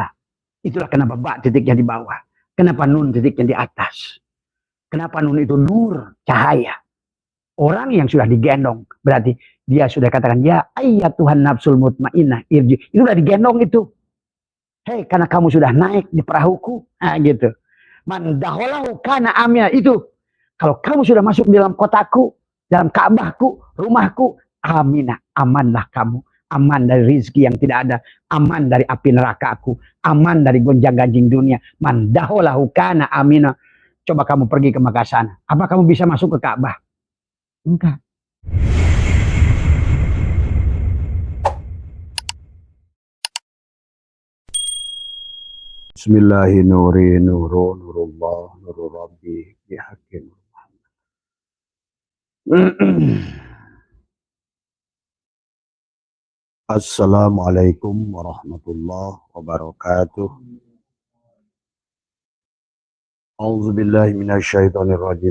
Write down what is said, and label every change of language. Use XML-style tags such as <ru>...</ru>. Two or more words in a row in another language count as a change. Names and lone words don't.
<id>Itulah kenapa ba titiknya di bawah. Kenapa nun titiknya di atas. Kenapa nun itu nur, cahaya. Orang yang sudah digendong, berarti dia sudah katakan, ya ayat Tuhan</id> <ar>النفس المطمئنة ارجعي.</ar> <id>Itu udah digendong itu. Hei, karena kamu sudah naik di perahuku. Nah gitu.</id> <ar>من دخله كان آمنا.</ar> <id>Itu. Kalau kamu sudah masuk di dalam kotaku, dalam Ka'bahku, rumahku, aminah, amanlah kamu. Aman dari rizki yang tidak ada. Aman dari api neraka aku. Aman dari gonjang-ganjing dunia.</id> <ar>من دخله كان آمنا.</ar> <id>Coba kamu pergi ke Makkah sana. Apa kamu bisa masuk ke Ka'bah? Enggak.</id> <ar>بسم الله الرحمن الرحيم. نور الله نور ربي بحق. السلام عليكم ورحمة الله وبركاته. أعوذ بالله من الشيطان الرجيم.</ar>